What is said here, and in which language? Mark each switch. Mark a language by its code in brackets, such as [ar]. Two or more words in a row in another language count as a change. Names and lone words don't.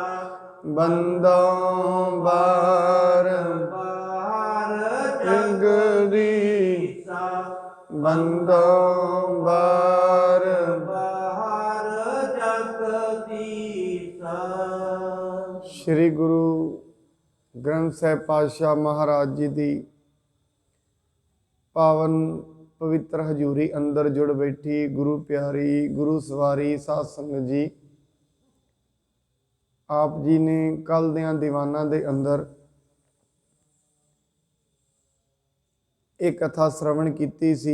[pa] ਬੰਦੋਂ ਬਾਰ बार ਜਗਦੀ ਬੰਦੋਂ ਬਾਰ ਬਾਹਰ ਜਗਦੀਸਾ श्री गुरु ग्रंथ ਸਾਹਿਬ ਪਾਤਸ਼ਾਹ ਮਹਾਰਾਜ ਜੀ ਦੀ ਪਾਵਨ ਪਵਿੱਤਰ ਹਜ਼ੂਰੀ ਅੰਦਰ ਜੁੜ ਬੈਠੀ ਗੁਰੂ ਪਿਆਰੀ ਗੁਰੂ ਸਵਾਰੀ ਸਾਧ ਸੰਗਤ ਜੀ ਆਪ ਜੀ ਨੇ ਕੱਲ ਦਿਆਂ ਦੀਵਾਨਾਂ ਦੇ ਅੰਦਰ ਇਹ ਕਥਾ ਸ਼ਰਵਣ ਕੀਤੀ ਸੀ।